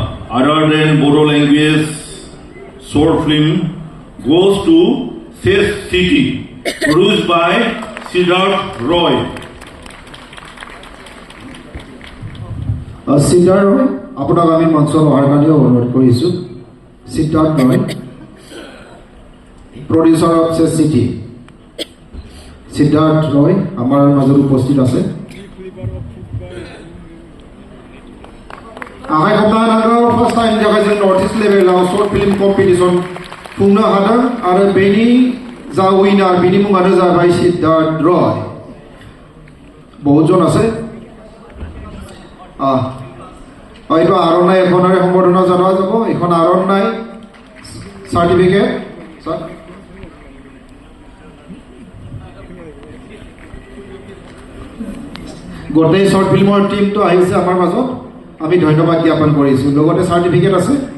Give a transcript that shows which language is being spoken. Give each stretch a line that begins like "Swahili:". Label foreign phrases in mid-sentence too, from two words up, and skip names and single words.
English: other than Bodo language short film goes to Ses City, produced by Siddharth Roy.
Assamese: সিদ্ধাৰ্থ ৰয় আপোনাক আমি মঞ্চত অহাৰ কাৰণেও অনুৰোধ কৰিছোঁ সিদ্ধাৰ্থ ৰয়
English: producer of
Assamese: চেছ চিটি সিদ্ধাৰ্থ ৰয় আমাৰ মাজত উপস্থিত আছে আহাই সপ্তাহৰ
English: first time
Assamese: দেখাইছে
English: north east level short film competition
Bodo: खुंनो हादों आरो बेनि जा उइनार बेनि मुङानो जाबाय सिद्धार्थ रय बहुतजन
Assamese: আছে হয়তো আরনাই এখনৰে সম্বৰ্ধনা জনোৱা যাব এখন আরনাই সার্টিফিকেট স্যার গোটেই
English: short film
Assamese: টিমটো আহিছে আমাৰ মাজত আমি ধন্যবাদ জ্ঞাপন কৰিছো লগতে সার্টিফিকেট আছে